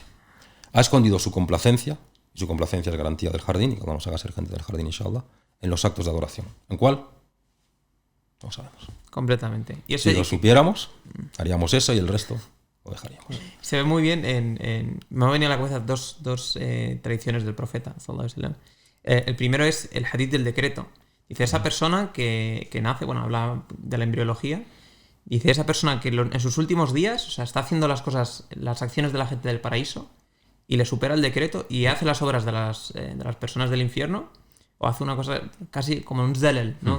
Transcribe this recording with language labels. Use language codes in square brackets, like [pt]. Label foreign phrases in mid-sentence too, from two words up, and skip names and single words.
[es] Ha escondido su complacencia, y su complacencia es garantía del jardín, y que vamos a ser gente del jardín, inshallah, en los actos de adoración. ¿En cuál? No sabemos. Completamente. Y si lo supiéramos, haríamos eso y el resto lo dejaríamos. Se ve muy bien me ha venido a la cabeza dos tradiciones del profeta, [ar] صلى الله عليه وسلم. [es] El primero es el hadith del decreto. Dice, esa persona que nace, bueno, habla de la embriología, dice, esa persona que en sus últimos días, o sea, está haciendo las acciones de la gente del paraíso y le supera el decreto y hace las obras de las personas del infierno, o hace una cosa casi como un zelel, ¿no?